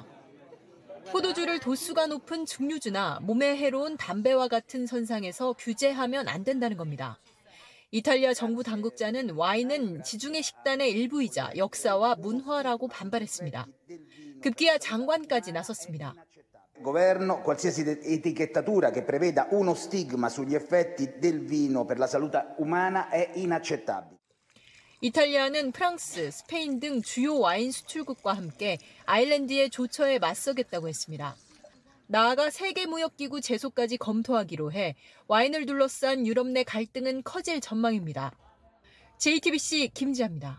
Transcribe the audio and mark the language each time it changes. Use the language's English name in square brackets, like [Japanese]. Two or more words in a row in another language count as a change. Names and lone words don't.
[Korean] 포도주를 도수가 높은 증류주나 몸에 해로운 담배와 같은 선상에서 규제하면 안 된다는 겁니다. 이탈리아 정부 당국자는 와인은 지중해 식단의 일부이자 역사와 문화라고 반발했습니다. 급기야 장관까지 나섰습니다. [Italian] Governo, qualsiasi etichettatura che preveda uno stigma sugli effetti del vino per la salute umana è inaccettabile. [Korean] 이탈리아는 프랑스, 스페인 등 주요 와인 수출국과 함께 아일랜드의 조처에 맞서겠다고 했습니다. 나아가 세계무역기구 제소까지 검토하기로 해 와인을 둘러싼 유럽 내 갈등은 커질 전망입니다. JTBC 김지아입니다.